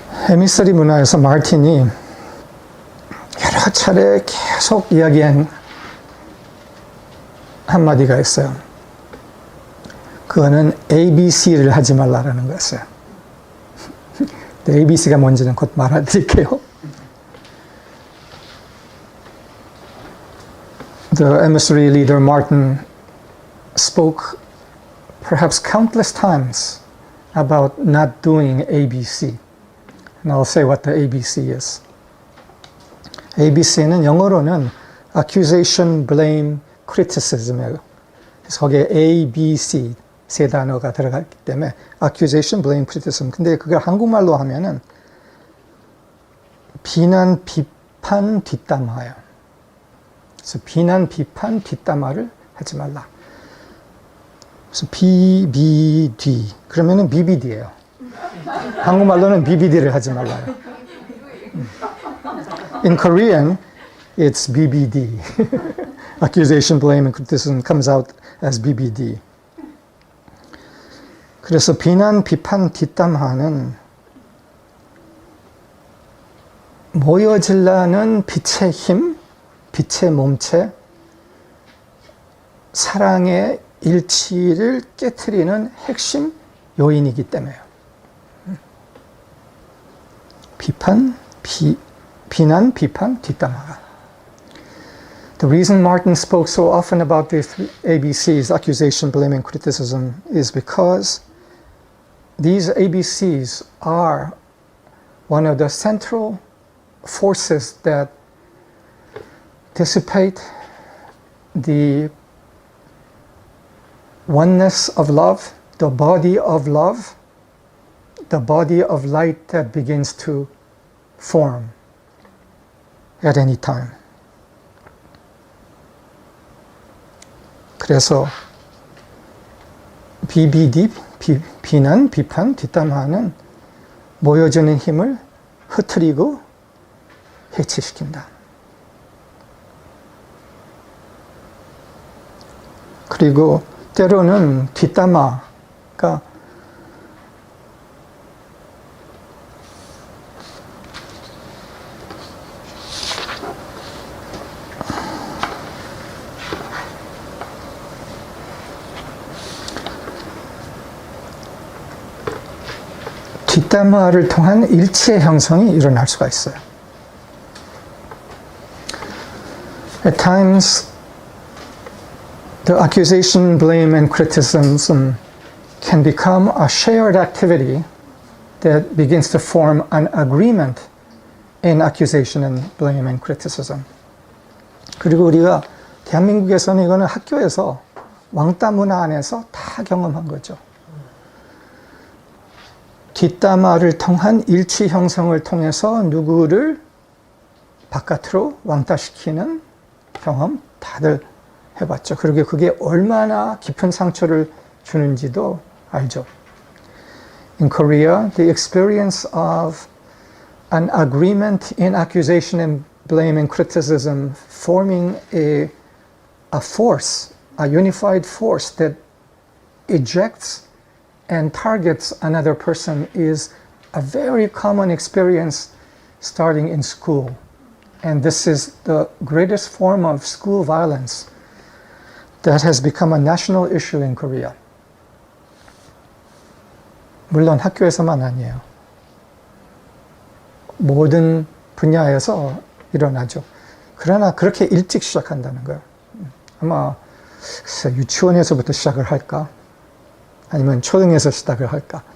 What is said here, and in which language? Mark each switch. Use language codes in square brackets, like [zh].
[ko] 에미서리 문화에서 마틴이 여러 차례 계속 이야기한 한마디가 있어요. 그거는 ABC를 하지 말라라는 거였어요. ABC가 뭔지는 곧 말해드릴게요. [en] The emissary leader Martin spoke perhaps countless times about not doing ABC. And I'll say what the ABC is. [ko] ABC는 영어로는 accusation, blame, criticism이에요. 그래서 거기에 A, B, C 세 단어가 들어갔기 때문에 accusation, blame, criticism. 근데 그걸 한국말로 하면은 비난, 비판, 뒷담화예요. 그래서 비난, 비판, 뒷담화를 하지 말라. 그래서 BBD 그러면은 BBD예요. 한국말로는 BBD를 하지 말라요. [en] In Korean, it's BBD. Accusation, blame, and criticism comes out as BBD. [ko] 그래서 비난, 비판, 뒷담화는 모여질라는 빛의 힘, 빛의 몸체, 사랑의 일치를 깨트리는 핵심 요인이기 때문에요. 비난, 비판, 뒷담화가. [en] The reason Martin spoke so often about the three ABCs, accusation, blame, and criticism, is because these ABCs are one of the central forces that dissipate the oneness of love, the body of love, the body of light that begins to form at any time. [ko] 그래서 BBD, 비난, 비판, 뒷담화는 모여지는 힘을 흐트리고 해체시킨다. 그리고 때로는 뒷담화가 뒷담화를 통한 일치의 형성이 일어날 수가 있어요. [en] At times, the accusation, blame, and criticism can become a shared activity that begins to form an agreement in accusation and blame and criticism. [ko] 그리고 우리가 대한민국에서는 이거는 학교에서 왕따 문화 안에서 다 경험한 거죠. 뒷담화를 통한 일치 형성을 통해서 누구를 바깥으로 왕따시키는 경험 다들 해봤죠. 그리고 그게 얼마나 깊은 상처를 주는지도 알죠. [en] In Korea, the experience of an agreement in accusation and blame and criticism forming a force, a unified force that ejects and targets another person is a very common experience starting in school. And this is the greatest form of school violence that has become a national issue in Korea. [ko] 물론 학교에서만 아니에요. 모든 분야에서 일어나죠. 그러나 그렇게 일찍 시작한다는 거예요. 아마 유치원에서부터 시작을 할까? 아니면 초등에서 시작을 할까?